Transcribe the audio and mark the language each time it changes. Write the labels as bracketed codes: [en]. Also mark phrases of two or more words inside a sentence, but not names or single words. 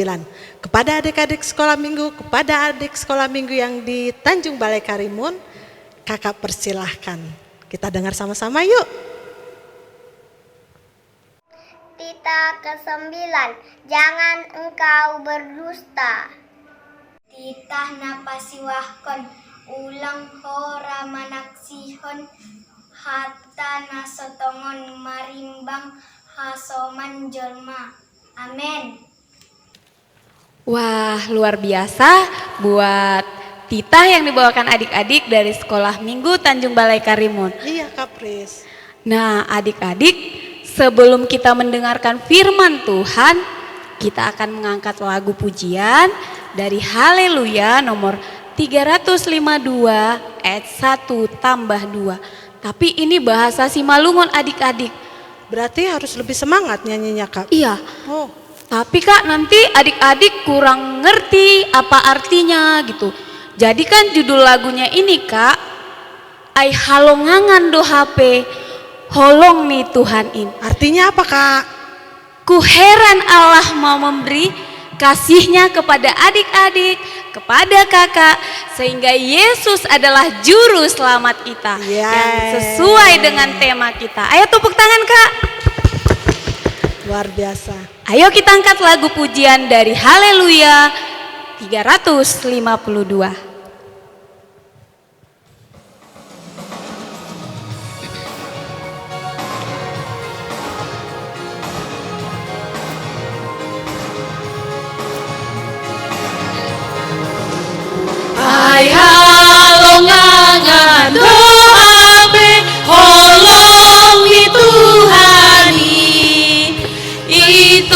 [id] Kepada adik-adik sekolah minggu, kepada adik sekolah minggu yang di Tanjung Balai Karimun, kakak persilahkan. Kita dengar sama-sama yuk. Titah ke-9, jangan engkau berdusta. [bts] Titah napasiwahkon, ulang hora manaksihon, hatta nasotongon marimbang hasoman jolma. [id] Amin. Wah, luar biasa buat titah yang dibawakan adik-adik dari sekolah minggu Tanjung Balai Karimun. Iya Kak Pris. Nah, adik-adik, sebelum kita mendengarkan firman Tuhan, kita akan mengangkat lagu pujian dari Haleluya nomor 352 ayat 1 tambah 2. Tapi ini bahasa Simalungun adik-adik. Berarti harus lebih semangat nyanyinya Kak. Iya. Oh, Tapi Kak, nanti adik-adik kurang ngerti apa artinya gitu. Jadi kan judul lagunya ini Kak, [bts] Ai halongangan do HP, holong nih Tuhan in. [id] artinya apa Kak? Ku heran Allah mau memberi kasihnya kepada adik-adik, kepada kakak, sehingga Yesus adalah juru selamat kita yang sesuai dengan tema kita. Ayo tepuk tangan Kak. Luar biasa. Ayo kita angkat lagu pujian dari Haleluya 352. [bts] Ai halongangan doabe holong ni Tuhani ito